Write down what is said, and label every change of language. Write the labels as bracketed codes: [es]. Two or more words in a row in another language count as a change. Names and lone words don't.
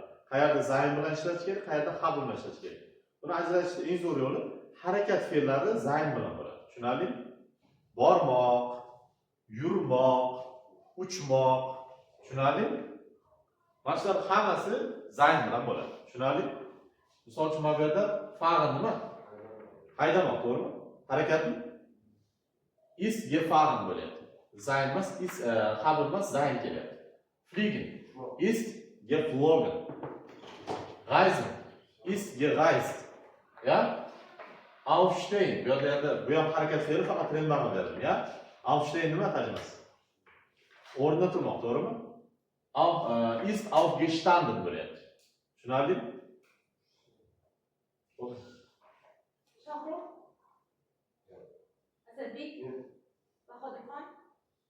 [uz] Qayerda sein bilan ishlatish kerak, qayerda haben bilan ishlatish kerak? Buni ajratishning eng zo'r yo'li harakat fe'llari sein bilan bo'ladi. Tushunarlimi? Bormoq, yurmoq, uchmoq. Tushunarlimi? Mana shular hammasi sein bilan bo'ladi. Tushunarlimi? Misol uchun mana bu yerda fahren nima? Haydamoq, to'g'rimi? Harakatmi? [de] Ist gefahren [uz] bo'lyapti. Sein emas, ist haben emas, sein kelyapti. [de] Fliegen ist geflogen. Reisen ist gereist. Ya? Aufstehen. [uz] Bu ham harakat fe'li faqat [de] Trembag'e verben, [uz] ya? Aufstehen nima tarjimasi? O'rnida turmoq, to'g'rimi? [de] Ist aufgestanden [uz] bo'lyapti. Tushunarlimi? Shohrux? Asadbek? Bahodirxon?